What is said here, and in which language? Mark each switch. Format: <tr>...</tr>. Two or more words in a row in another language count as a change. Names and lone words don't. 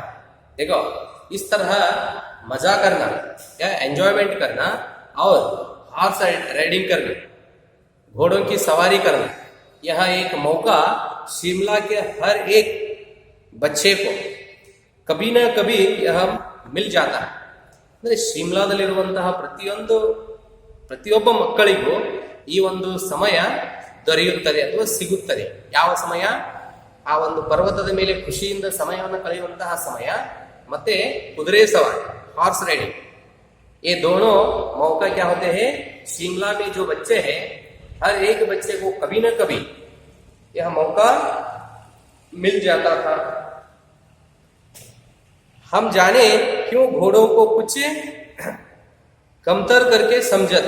<hi>देखो, इस तरह मजा करना या एंजॉयमेंट करना और</hi> <en>horse riding</en> <hi>करना, घोड़ों की सवारी करना, यह एक मौका शिमला के हर एक बच्चे को कभी न कभी यह मिल जाता है।</hi> <kn>ಅಂದ್ರೆ ಶಿಮ್ಲಾದಲ್ಲಿರುವಂತಹ ಪ್ರತಿಯೊಬ್ಬ ಮಕ್ಕಳಿಗೂ ಈ ಒಂದು ಸಮಯ ದೊರೆಯುತ್ತದೆ ಅಥವಾ ಸಿಗುತ್ತದೆ. ಯಾವ ಸಮಯ? ಆ ಒಂದು ಪರ್ವತದ ಮೇಲೆ ಖುಷಿಯಿಂದ ಸಮಯವನ್ನು ಕಳೆಯುವಂತಹ ಸಮಯ, ಮತ್ತೆ ಕುದುರೆ ಸವಾರಿ,</kn> <en>horse riding,</en> <hi>ये दोनों मौका क्या होते हैं? शिमला में जो बच्चे हैं, हर एक बच्चे को कभी न कभी यह मौका मिल जाता था। हम जाने क्यों घोड़ों को कुछ कमतर करके समझते।</hi>